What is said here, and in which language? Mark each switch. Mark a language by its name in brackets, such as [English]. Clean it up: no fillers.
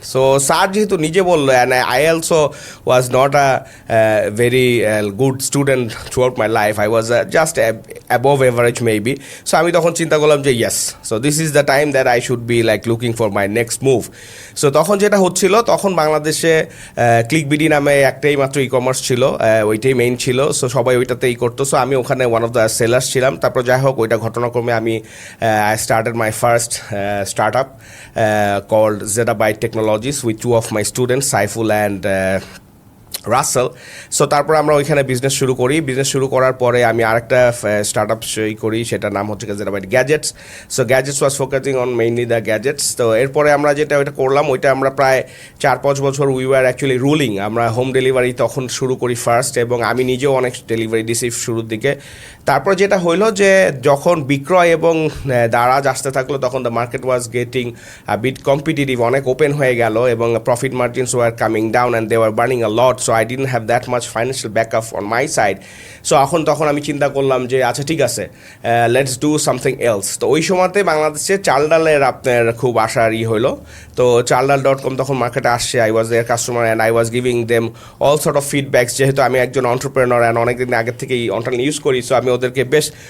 [English] so [Bangla] sir যেহেতু নিজে বললো, [English] And I also was not a very good student throughout my life. I was just above average maybe. So [Bangla] আমি তখন চিন্তা করলাম যে [English] yes, so this is the time that I should be like looking for my next move. [Bangla] So তখন যেটা হচ্ছিল, তখন বাংলাদেশে ক্লিকবিডি নামে একটাই মাত্র ই কমার্স ছিল, ওইটাই মেইন ছিল। সো সবাই ওইটাতেই করতো। সো আমি ওখানে [English] one of the sellers [Bangla] ছিলাম। তারপর যাই হোক, ওইটা ঘটনাক্রমে আমি [English] I started my first startup called Zettabyte technologies with 2 of my students, Saiful and Rasel. [Bangla] So তারপর আমরা ওইখানে বিজনেস শুরু করার পরে আমি আরেকটা স্টার্ট আপ করি, সেটার নাম হচ্ছে Zettabyte gadgets. [English] So gadgets was focusing on mainly the gadgets. [Bangla] তো এরপরে আমরা ওইটা করলাম, ওইটা আমরা প্রায় 4-5 বছর [English] We were actually ruling. [Bangla] আমরা হোম ডেলিভারি তখন শুরু করি ফার্স্ট, এবং আমি নিজেও অনেক ডেলিভারি দিছি শুরুর দিকে। তারপর যেটা হইলো যে যখন বিক্রয় এবং দারাজ আসতে থাকলো, [English] তখন the market was getting bit competitive, [Bangla] অনেক ওপেন হয়ে গেল এবং [English] Profit margins were coming down and they were burning a lot. So I didn't have that much financial backup on my side. [Bangla] So তখন আমি চিন্তা করলাম যে আচ্ছা ঠিক আছে, [English] Let's do something else. [Bangla] তো ওই সময়তে বাংলাদেশে চালডালের আপনার খুব আশার হইলো। তো চালডাল.com তখন মার্কেটে আসছে। [English] I was their customer and I was giving them all sort of feedbacks. [Bangla] যেহেতু আমি একজন অন্টারপ্রেনার অ্যান্ড অনেকদিন আগের থেকেই অনলাইন ইউজ করি, সো আমি ওদেরকে বেশ